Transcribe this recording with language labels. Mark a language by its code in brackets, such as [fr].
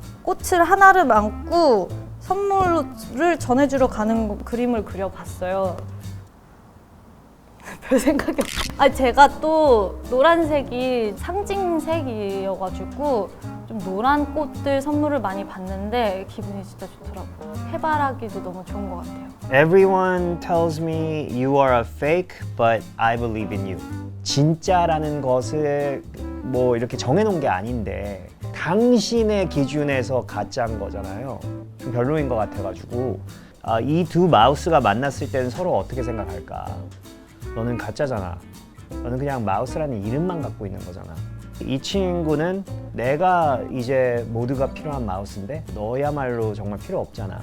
[ko] 꽃을 하나를 안고 선물을 전해주러 가는 그림을 그려봤어요. 별 생각이 제가 또 노란색이 상징색이어가지고 좀 노란 꽃들 선물을 많이 받는데 기분이 진짜 좋더라고요. 해바라기도 너무 좋은 것 같아요. [en] Everyone tells me you are a fake, but I believe in you. [ko] 진짜라는 것을 뭐 이렇게 정해놓은 게 아닌데 당신의 기준에서 가짜인 거잖아요. 좀 별로인 것 같아가지고 이 두 마우스가 만났을 때는 서로 어떻게 생각할까? 너는 가짜잖아. 너는 그냥 마우스라는 이름만 갖고 있는 거잖아. 이 친구는 내가 이제 모두가 필요한 마우스인데 너야말로 정말 필요 없잖아.